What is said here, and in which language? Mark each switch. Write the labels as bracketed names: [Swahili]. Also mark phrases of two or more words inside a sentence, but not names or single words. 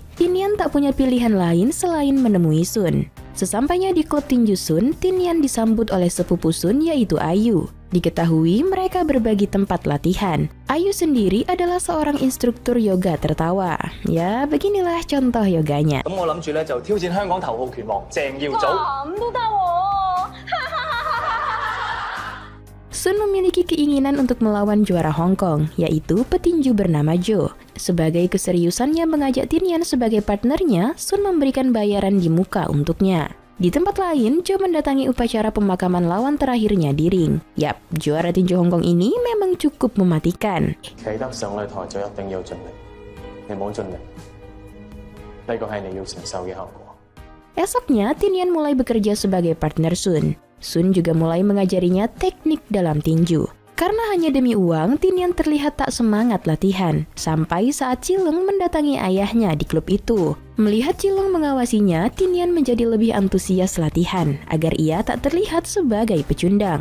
[Indonesian] Tinian tak punya pilihan lain selain menemui Sun. Sesampainya di klub tinju Sun, Tinian disambut oleh sepupu Sun yaitu Ayu. Diketahui mereka berbagi tempat latihan. Ayu sendiri adalah seorang instruktur yoga tertawa. Ya, beginilah contoh yoganya. [Cantonese] 咁我諗住咧就挑戰香港頭號拳王鄭耀祖。咁都得喎。 [Indonesian] Sun memiliki keinginan untuk melawan juara Hong Kong, yaitu petinju bernama Joe. Sebagai keseriusannya mengajak Tinian sebagai partnernya, Sun memberikan bayaran di muka untuknya. Di tempat lain, Joe mendatangi upacara pemakaman lawan terakhirnya di ring. Yap, juara tinju Hong Kong ini memang cukup mematikan. [Cantonese] 企得上擂台就一定要盡力，你冇盡力，呢個係你要承受嘅後果。 [Indonesian] Esoknya, Tinian mulai bekerja sebagai partner Sun. Sun juga mulai mengajarinya teknik dalam tinju. Karena hanya demi uang, Tinian terlihat tak semangat latihan. Sampai saat Chileng mendatangi ayahnya di klub itu. Melihat Chileng mengawasinya, Tinian menjadi lebih antusias latihan agar ia tak terlihat sebagai pecundang.